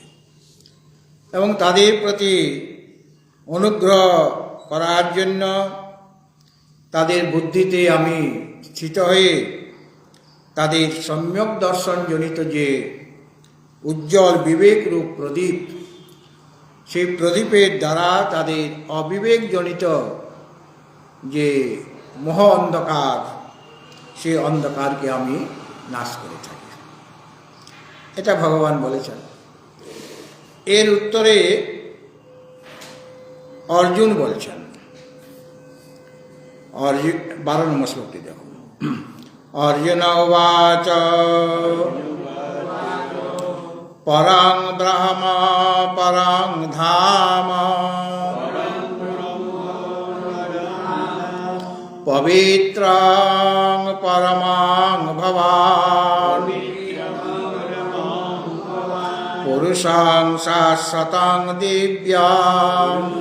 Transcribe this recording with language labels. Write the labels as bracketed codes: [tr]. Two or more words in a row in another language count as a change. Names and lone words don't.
[bn] এবং তাদের প্রতি অনুগ্রহ করার জন্য তাদের বুদ্ধিতে আমি স্থিত হয়ে তাদের সম্যক দর্শনজনিত যে উজ্জ্বল বিবেকরূপ প্রদীপ, সেই প্রদীপের দ্বারা তাদের অবিবেকজনিত যে মোহ অন্ধকার, সেই অন্ধকারকে আমি নাশ করে থাকি। এটা ভগবান বলেছেন। এর উত্তরে অর্জুন বলছেন, 12 নম্বর শ্লোকটি দেখুন। [sa] अर्जुन उवाच परं ब्रह्म परं धाम पवित्रं परमं भवान् पुरुषं शाश्वतं दिव्यम्